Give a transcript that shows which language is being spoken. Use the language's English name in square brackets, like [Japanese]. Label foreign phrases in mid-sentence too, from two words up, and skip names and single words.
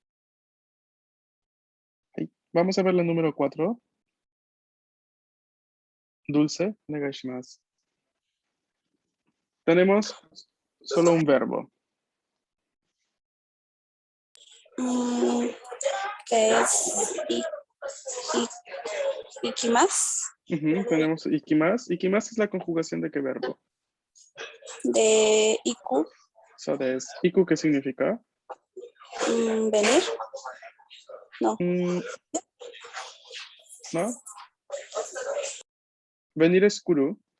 [Spanish] Ok, vamos a ver la número 4. Dulce, onegaishimasu. Tenemos solo un verbo. que es ikimasu, Tenemos ikimasu. Ikimasu es la conjugación de qué verbo. de iku, So, iku, ¿qué significa? venir, no, ¿No? Venir es kuru.